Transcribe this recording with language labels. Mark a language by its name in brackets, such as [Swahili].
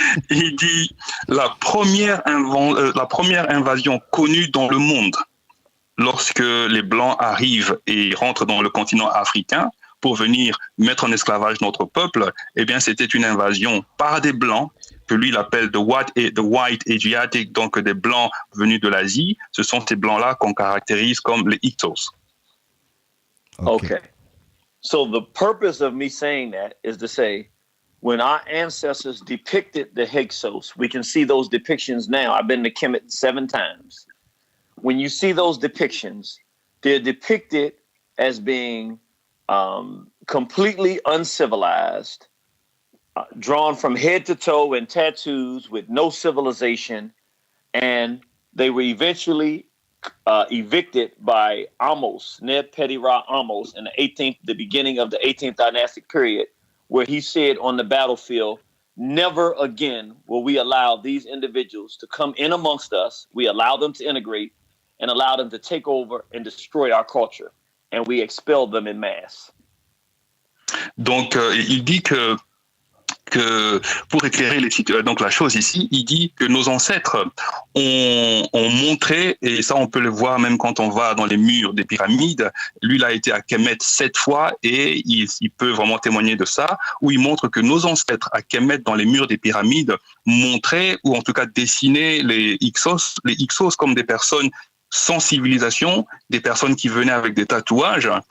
[French] Il dit la première invasion connue dans le monde, lorsque les Blancs arrivent et rentrent dans le continent africain pour venir mettre en esclavage notre peuple, eh bien c'était une invasion par des Blancs, que lui il appelle [English] the white Asiatic, [French] donc des Blancs venus de l'Asie. Ce sont ces Blancs-là qu'on caractérise comme les Hyksos. Okay. [English] So the purpose of me saying that is to say, when our ancestors depicted the Hyksos, we can see those depictions now. I've been to Kemet 7 times. When you see those depictions, they're depicted as being completely uncivilized, drawn from head to toe in tattoos with no civilization, and they were eventually evicted by Amos, Neb Petty Ra Amos, in the beginning of the 18th dynastic period, where he said on the battlefield, never again will we allow these individuals to come in amongst us. We allow them to integrate and allow them to take over and destroy our culture. And we expelled them in mass. [French] Donc, il dit que pour éclairer donc la chose ici, il dit que nos ancêtres ont montré, et ça on peut le voir même quand on va dans les murs des pyramides. Lui, il a été à Kemet 7 fois et il peut vraiment témoigner de ça, où il montre que nos ancêtres à Kemet dans les murs des pyramides montraient, ou en tout cas dessinaient les Hyksos comme des personnes sans civilisation, des personnes qui venaient avec des tatouages.